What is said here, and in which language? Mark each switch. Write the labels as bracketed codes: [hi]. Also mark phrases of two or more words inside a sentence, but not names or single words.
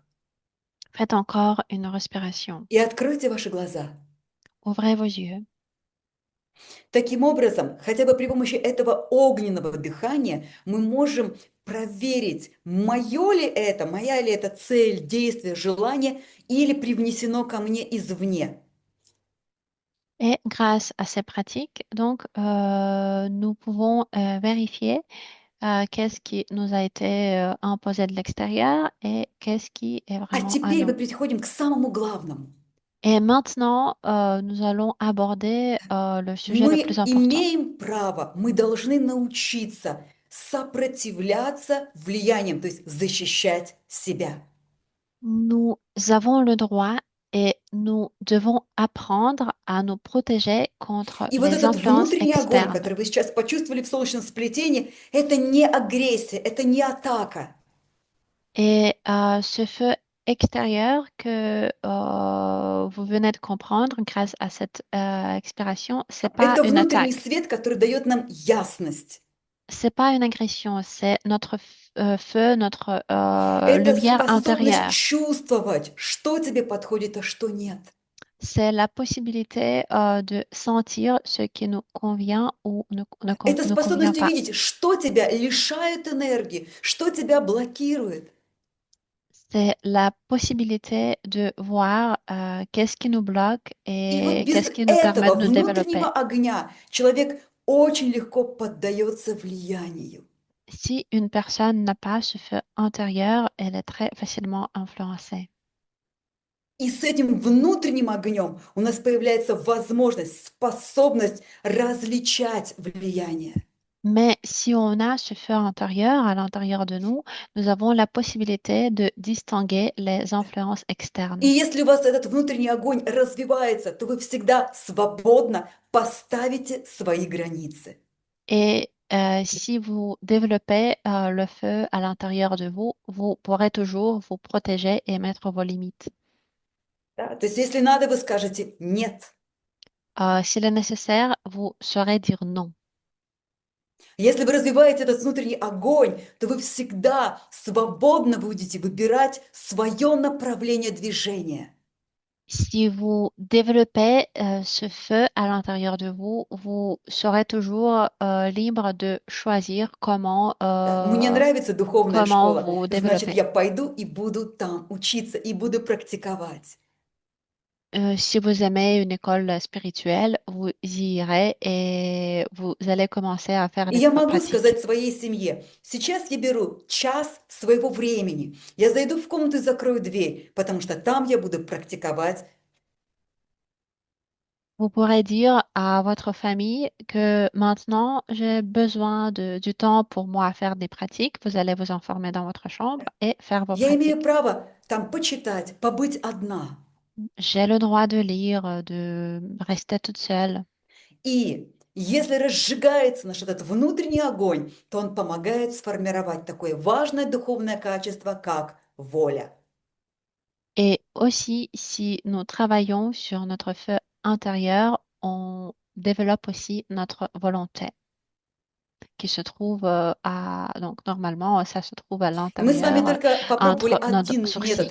[fr] Faites encore une respiration. [ru] И откройте ваши глаза. [fr] Ouvrez vos yeux. [ru] Таким образом, хотя бы при помощи этого огненного дыхания мы можем проверить, моё ли это, моя ли это цель, действие, желание или привнесено ко мне извне. [fr] Et grâce à ces pratiques, donc, nous pouvons vérifier qu'est-ce qui nous a été imposé de l'extérieur et qu'est-ce qui est [ru] А [fr] vraiment à [ru] теперь мы [fr] nous. [ru] переходим к самому главному. [fr] Et maintenant, nous allons aborder le sujet le [ru] Мы [fr] plus important. [ru] имеем право, мы должны научиться сопротивляться влияниям, то есть защищать себя. [fr] Nous avons le droit et nous devons apprendre à nous protéger contre [ru] И вот [fr] les [ru] этот [fr] influences [ru] внутренний огонь, [fr] externes. [ru] который вы сейчас почувствовали в солнечном сплетении, это не агрессия, это не атака. [fr] Et ce feu extérieur que vous venez de comprendre grâce à cette expiration, c'est pas [ru] Это [fr] une [ru] внутренний [fr] attaque, [ru] свет, который дает нам ясность. [fr] c'est pas une agression, c'est notre feu, notre [ru] Это [fr] lumière [ru] способность [fr] intérieure. [ru] чувствовать, что тебе подходит, а что нет. [fr] C'est la possibilité de sentir ce qui nous convient ou [ru] Это [fr] ne convient [ru] способность [fr] pas. [ru] увидеть, что тебя лишает энергии, что тебя блокирует. [fr] C'est la possibilité de voir qu'est-ce qui nous bloque [ru] И вот [fr] et [ru] без [fr] qu'est-ce qui nous permet [ru] этого [fr] de nous [ru] внутреннего [fr] développer. [ru] огня человек очень легко поддается влиянию. [fr] Si une personne n'a pas ce feu intérieur, elle est très facilement influencée. [ru] И с этим внутренним огнем у нас появляется возможность, способность различать влияние. [fr] Mais si on a ce feu intérieur à l'intérieur de nous, nous avons la possibilité de distinguer les influences [ru] И [fr] externes. [ru] если у вас этот внутренний огонь развивается, то вы всегда свободно поставите свои границы. [fr] Et si vous développez le feu à l'intérieur de vous, vous pourrez toujours vous protéger et mettre vos limites. [ru] Да? То есть если надо, вы скажете «нет». [fr] S'il est nécessaire, vous saurez dire non. [ru] Если вы развиваете этот внутренний огонь, то вы всегда свободно будете выбирать свое направление движения. [fr] Si vous développez ce feu à l'intérieur de vous, vous serez toujours libre de choisir [ru] Да? Мне нравится духовная [fr] comment [ru] школа, [fr] vous [ru] значит, [fr] développer. [ru] я пойду и буду там учиться, и буду практиковать. [fr] Si vous aimez une école spirituelle, vous y irez et vous allez commencer à faire [ru] И [fr] les [ru] я могу [fr] pratiques. [ru] сказать своей семье, сейчас я беру час своего времени, я зайду в комнату и закрою дверь, потому что там я буду практиковать. [fr] Vous pourrez dire à votre famille que maintenant, j'ai besoin du temps pour moi à faire des pratiques. Vous allez vous enfermer dans votre chambre et faire vos [ru] Я имею [fr] pratiques. [ru] право там почитать, побыть одна. [fr] J'ai le droit de lire, de rester toute seule. [ru] И если разжигается наш этот внутренний огонь, то он помогает сформировать такое важное духовное качество, как воля. [fr] Et aussi, si nous travaillons sur notre feu intérieur, on développe aussi notre volonté qui se trouve donc normalement, ça se trouve à [ru] И мы с вами [fr] l'intérieur, [ru] только попробовали [fr] entre nos [ru] один метод